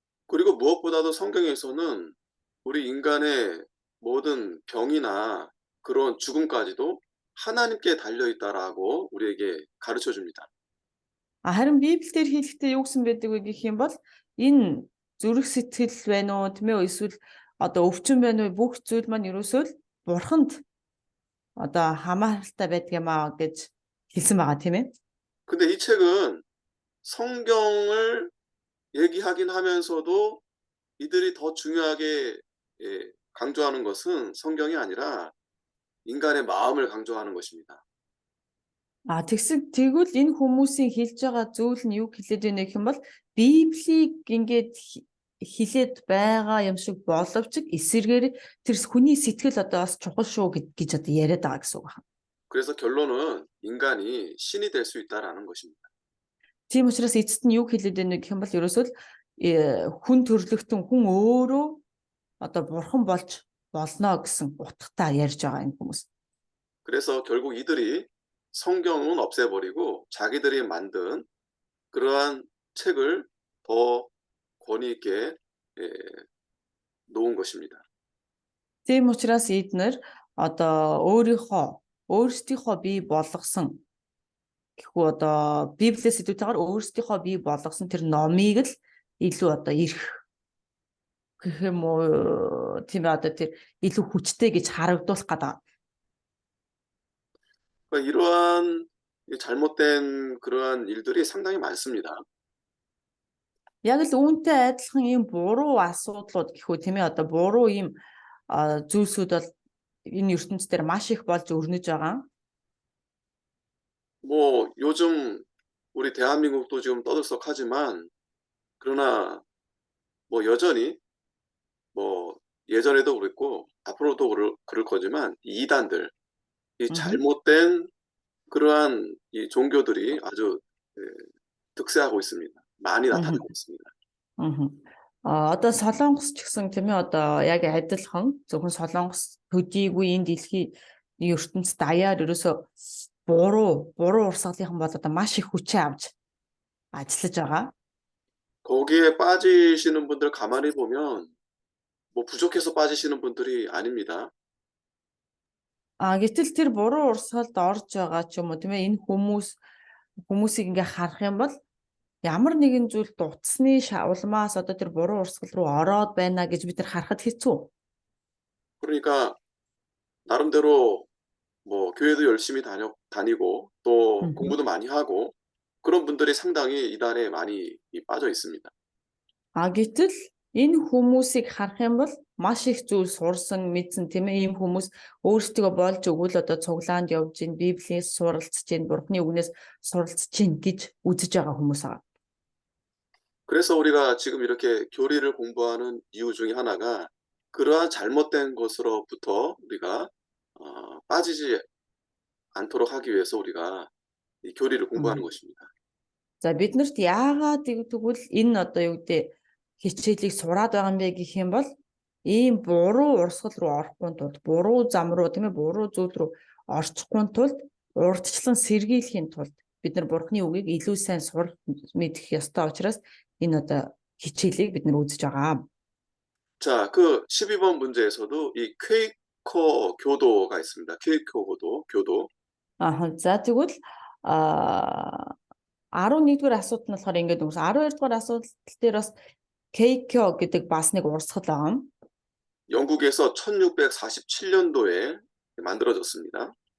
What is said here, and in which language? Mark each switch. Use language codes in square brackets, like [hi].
[ko] 그리고 무엇보다도 성경에서는 우리 인간의 모든 병이나 그런 죽음까지도 하나님께 달려 있다라고 우리에게 가르쳐 줍니다. [mn] Харин Библиэлд хэлэхдээ юу гэсэн байдаг вэ гэх юм бол энэ зүрх сэтгэл байна уу тийм ээ эсвэл одоо өвчин байна уу бүх зүйл маань ерөөсөө л бурханд одоо хамааралтай байдаг юм аа гэж хэлсэн байгаа тийм ээ. [ko] 근데 이 책은 성경을 얘기하긴 하면서도 이들이 더 중요하게 강조하는 것은 성경이 아니라 인간의 마음을 강조하는 것입니다. [mn] Тэгвэл энэ хүмүүсийн хэлж байгаа зүйл нь юу хэлээд байна гэх юм бол Библийг ингээд хилээд байгаа юм шиг боловч эсэргээр тэр хүний сэтгэл одоо бас чухал шүү гэж одоо яриад байгаа гэсэн үг байна. [ko] 그래서 결론은 인간이 신이 될 수 있다라는 것입니다. [mn] Тийм учраас эцэст нь юу хэлээд байна гэх юм бол ерөөсөө л хүн төрлөختөн хүн өөрөө одоо бурхан болж болно гэсэн утгатай ярьж байгаа энэ хүмүүс. [ko] 그래서 결국 이들이 성경은 없애버리고 자기들이 만든 그러한 책을 더 권위 있게 놓은 것입니다. [mn] Тийм учраас эднэр одоо өөрсдийнхөө бий болгосон гэхүү одоо Библиэс идэвхтэйгээр өөрсдийнхөө бий болгосон тэр номыг л илүү одоо ирэх гэх юм уу тийм ээ одоо тэр илүү хүчтэй гэж харагдуулах гэдэг. [ko] 그러니까 이러한 잘못된 그러한 일들이 상당히 많습니다. [mn] Яг л үүнтэй адилхан ийм буруу асуудлууд гэхүү тийм ээ одоо буруу ийм зүйлсүүд бол энэ ертөнцийн маш их болж өрнөж байгаа. [ko] 뭐 요즘 우리 대한민국도 지금 떠들썩하지만 그러나 뭐 여전히 뭐 예전에도 그랬고 앞으로도 그럴 거지만 이 이단들 이 잘못된 그러한 이 종교들이 아주 득세하고 있습니다. 많이 나타나고 있습니다. [mn] Одоо Солонгос ч гэсэн тийм ээ одоо яг адилхан зөвхөн Солонгос төдийгүй энэ дэлхийн ертөнцид даяар ерөөсө буруу урсгалынхан бол одоо маш их хүчээ авч ажиллаж байгаа. [ko] 거기에 빠지시는 분들 가만히 보면 뭐 부족해서 빠지시는 분들이 아닙니다. [mn] Гэтэл тэр буруу урсгалд орж байгаа ч юм уу тийм ээ энэ хүмүүсийг ингээ харах юм бол ямар нэгэн зүйл дутсны улмаас одоо тэр буруу урсгал руу ороод байна гэж бид нар харахад хэцүү. [ko] 그러니까 나름대로 뭐 교회도 열심히 다니고 또 공부도 많이 하고 그런 분들이 상당히 이단에 많이 빠져 있습니다. [mn] Гэтэл энэ хүмүүсийг харах юм бол маш их зүйл сурсан мэдсэн тийм ээ ийм хүмүүс өөрсдөө болж өгвөл одоо цуглаанд явж гин Библиэс суралцж гин Бурхны үгнээс суралцж гин гэж үзэж байгаа хүмүүс аа. [ko] 그래서 우리가 지금 이렇게 교리를 공부하는 이유 중에 하나가 그러한 잘못된 것으로부터 우리가 빠지지 않도록 하기 위해서 우리가 이 교리를 공부하는 것입니다. [mn] За биднэрт яагаад тэгвэл энэ одоо юу гэдэг хичээлийг сураад байгаа юм бэ гэх юм бол ийм буруу урсгал руу орохгүй тулд буруу зам руу тийм ээ буруу зүйл рүү орчихгүй тулд урдчлан сэргийлэхийн тулд бид нар Бурхны үгийг илүү сайн сурах мэдэх ёстой учраас энэ одоо хичээлийг бид нар үзэж байгаа. [ko] 자, 그 12번 문제에서도 이 퀘이커 교도가 있습니다. 퀘이커 교도. [mn] За тэгвэл 11-р асуулт нь болохоор ингэж үгс 12-р асуулт дээр бас Кейкё гэдэг бас нэг урсгал байгаа. [ko] 영국에서 1647년도에 만들어졌습니다.